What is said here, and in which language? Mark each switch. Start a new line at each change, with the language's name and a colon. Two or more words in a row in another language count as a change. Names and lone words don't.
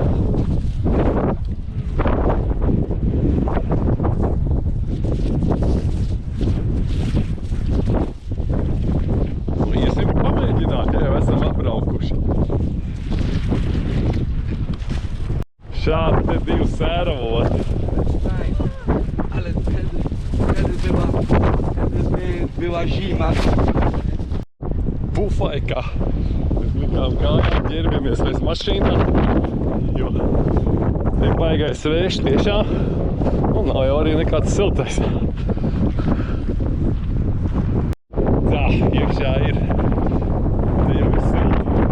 Latvian: Iesim pamēģināt, ja jau esam apbraukuši. Šādi te divi sēravoti.
Polish: Ale była zima.
Latvian: Pufaikā. Mēs likām kājām, ģērbjamies vairs mašīnā, jo te baigais vējš tiešām, un nav jau arī nekāds siltais. Tā, iekšā ir, te jau ir silti.